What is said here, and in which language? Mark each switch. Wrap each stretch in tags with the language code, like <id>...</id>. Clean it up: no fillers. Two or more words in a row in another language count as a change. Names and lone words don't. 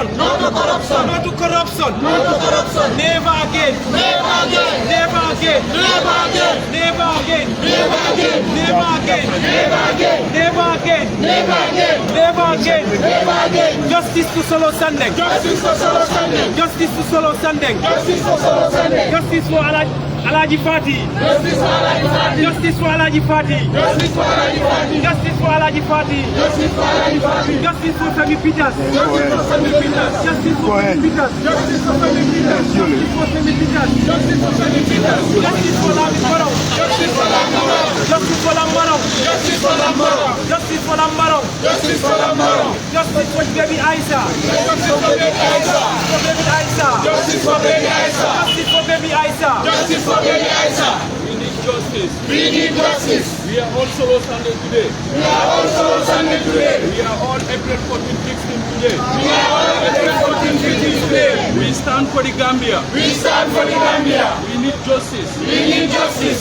<en>No to corruption. No to corruption. No to corruption. Never again. Never again. Never again. Never again. Never again. Never again. Never again. Never again. Never again. Never again. Never again. Never again. Justice to Solo Sandeng. Justice for Solo Sunday. Justice to Solo Sandeng. Justice for Solo Sunday. Justice for Alaji Fati. Justice for Alaji Fati. Justice for Alaji Fati. Justice for Alaji Fati. Justice for Alaji Fati. Justice for Alaji Fati. Justice for Femi Peters. Justice for Femi Peters. Justice for Femi Peters. Justice for Femi Peters. Justice for Femi Peters. Peters. Justice for Sammy Peters. Justice for Lambaro. Justice for Lambaro. Justice for Lambaro. Justice for Lambaro. Justice for Lambaro. Justice for Lambaro. Justice for baby Aisha. Justice for baby Aisha. For baby Aisha. Justice for baby Aisha. Justice for baby Aisha. Justice for baby Aisha. We need justice. We need justice. We are all Solo Sunday today. We are all Solo Sunday today. We are all April 14 victims today. We are all April 14 victims today. We stand for the Gambia. We stand for the Gambia. We need justice. We need justice.</en>